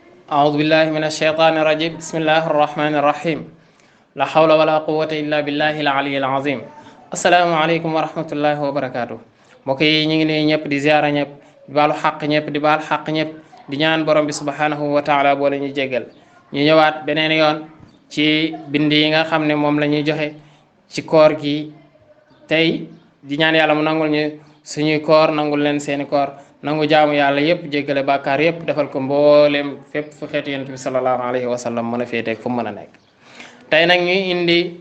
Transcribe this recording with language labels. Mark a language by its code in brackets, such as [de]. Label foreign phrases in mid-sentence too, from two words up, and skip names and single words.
[ar] أعوذ بالله من الشيطان الرجيم بسم الله الرحمن الرحيم لا حول ولا قوة إلا بالله العلي العظيم السلام عليكم ورحمة الله وبركاته [wo] mbokk yi ñu ngi nuyu ñëpp di ziara ñëpp di baalu xaq ñëpp di baal xaq ñëpp di ñaan borom bi [ar] سبحانه وتعالى [wo] boole ñu jégal ñu ñëwaat beneen yoon ci bind yi nga xam ne moom la ñuy joxe ci koor gi tey di ñaan yàlla mu nangul ñu suñuy koor nangul leen seeni koor nangu jaamu yàlla yëpp jéggale bàkkaar yëpp defal ko mbooleem fépp fu xeetu yonent bi [ar] صلى الله عليه وسلم [wo] mën a féeteeg fu mu mën a nekk tey nag ñuy indi